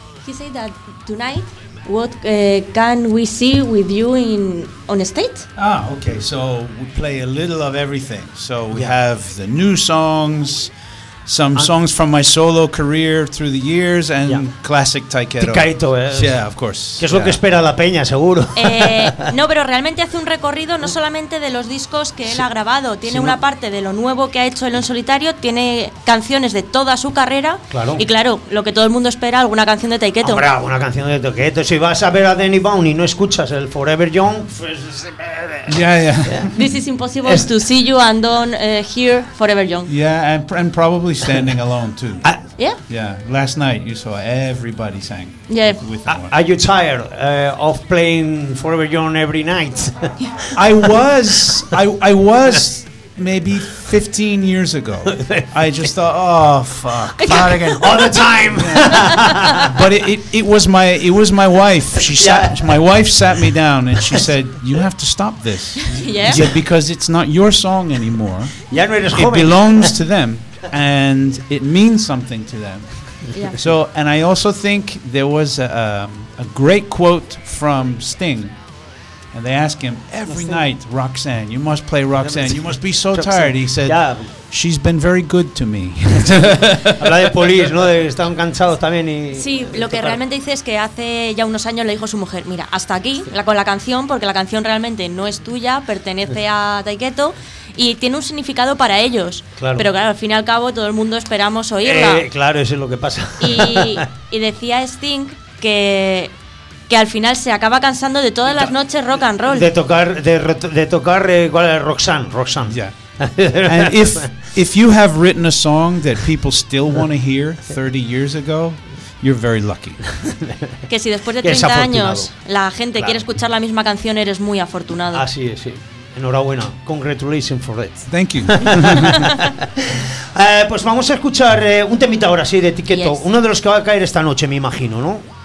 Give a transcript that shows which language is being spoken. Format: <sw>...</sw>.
<en>He said that tonight, what can we see with you on stage? Ah, okay. So we play a little of everything. So we have the new songs, some songs from my solo career through the years, and classic Taiquero. Taiquero, yeah, of course.</en> <es>Que es lo que espera la peña, seguro. No, pero realmente hace un recorrido no solamente de los discos que él ha grabado. Tiene una parte de lo nuevo que ha hecho él en solitario. Tiene canciones de toda su carrera. Claro. Y claro, lo que todo el mundo espera, alguna canción de Taiquero. Hombre, alguna canción de Taiquero. Si vas a ver a Danny Bowne y no escuchas el Forever Young, pues...</es> <en>Yeah. This is impossible to see you and don't hear Forever Young. Yeah, and probably Standing Alone too. Yeah. Last night you saw everybody sang. Yeah. Are you tired of playing Forever Young every night? I was maybe 15 years ago. I just thought, oh fuck, not again, all the time. But it was my wife. She sat. My wife sat me down and she said, "You have to stop this." Yeah. Said, because it's not your song anymore.</en> <es>Ya no eres joven.</es> <en>It belongs to them. And it means something to them. Yeah. So, and I also think there was a great quote from Sting, and they ask him every night, Roxanne, you must play Roxanne. You must be so tired. He said, she's been very good to me.</en> <es>Habla de Police, ¿no? Están cansados también. Sí, lo que realmente dice es que hace ya unos años le dijo a su mujer, mira, hasta aquí con la canción, porque la canción realmente no es tuya, pertenece a Taiquero. Y tiene un significado para ellos. Claro. Pero claro, al fin y al cabo todo el mundo esperamos oírla. Claro, eso es lo que pasa. Y decía Sting que al final se acaba cansando de todas las noches rock and roll. De tocar igual a Roxanne.</es> <en>Yeah. And if you have written a song that people still want to hear 30 years ago, you're very lucky.</en> <es>Que si después de 30 años la gente quiere escuchar la misma canción, eres muy afortunado. Así es, sí. Enhorabuena.</es> <en>Congratulations for it. Thank you.</en> <es>Pues vamos a escuchar un temita ahora, sí, de Taiquero.</es> <en>Yes.</en> <es>Uno de los que va a caer esta noche, me imagino, ¿no?</es>